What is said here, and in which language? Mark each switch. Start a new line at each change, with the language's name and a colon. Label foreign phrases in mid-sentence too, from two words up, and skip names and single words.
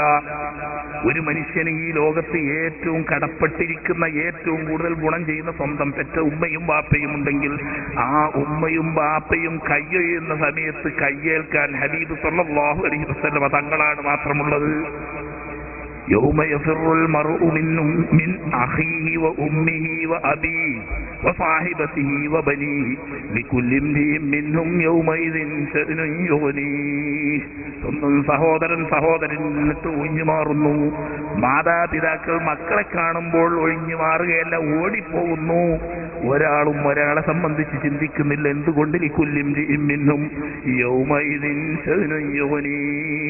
Malayalam: ഒരു മനുഷ്യന് ഈ ലോകത്ത് ഏറ്റവും കടപ്പെട്ടിരിക്കുന്ന, ഏറ്റവും കൂടുതൽ ഗുണം ചെയ്യുന്ന സ്വന്തം പെറ്റ ഉമ്മയും ബാപ്പയും ഉണ്ടെങ്കിൽ ആ ഉമ്മയും ബാപ്പയും കയ്യൊയ്യുന്ന സമയത്ത് കയ്യേൽക്കാൻ ഹബീബ്
Arabic: صلى الله عليه وسلم
Malayalam: തങ്ങളാണ് മാത്രമുള്ളത്.
Arabic: يوم يفر المرء من أخيه وأمه وأبيه وصاحبته وبنيه لكل امرئ منهم يومئذ شأن يغنيه.
Malayalam: സ്വന്തം സഹോദരനിൽ നിന്നിട്ട് ഒഴിഞ്ഞു മാറുന്നു. മാതാപിതാക്കൾ മക്കളെ കാണുമ്പോൾ ഒഴിഞ്ഞു മാറുകയല്ല, ഓടിപ്പോകുന്നു. ഒരാളും ഒരാളെ സംബന്ധിച്ച് ചിന്തിക്കുന്നില്ല. എന്തുകൊണ്ട്?
Arabic: لكل امرئ منهم يومئذ شأن يغنيه.